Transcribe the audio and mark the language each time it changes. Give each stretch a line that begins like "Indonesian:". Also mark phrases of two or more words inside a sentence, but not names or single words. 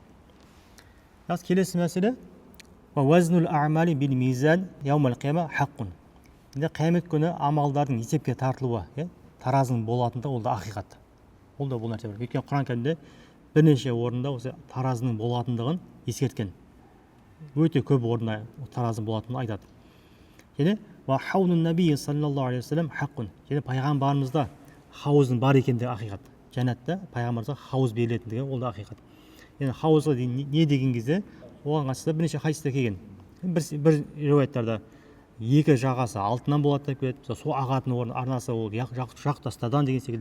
Kazakh: Келесі мәселе
Arabic: وزن الأعمال بالميزان يوم القيامة حق.
Kazakh: Енді қиямет күні амалдардың есепке тартылуы, таразының болатында ол да ақиқат. Ол да бұл нәрсе бар. Өйткені Құран кәрімде бірнеше орында осы таразының болатындығын ескерткен. Өте көп орында таразының болатындығын айтады.
Arabic: Және وحوض النبي صلى الله عليه وسلم حق.
Kazakh: Және пайғамбарымызда хауыздың бар екендігі ақиқат. Жәннатта пайғамбарымызға хауыз берілетіндігі ол да ақиқат. Енді хауызға не деген кезде оған қатысты бірнеше хадистер келген. Бір риуаяттарда екі жағасы алтыннан болады деп келеді. Су ағатын орын арнасы ол жақ тастадан деген секілді.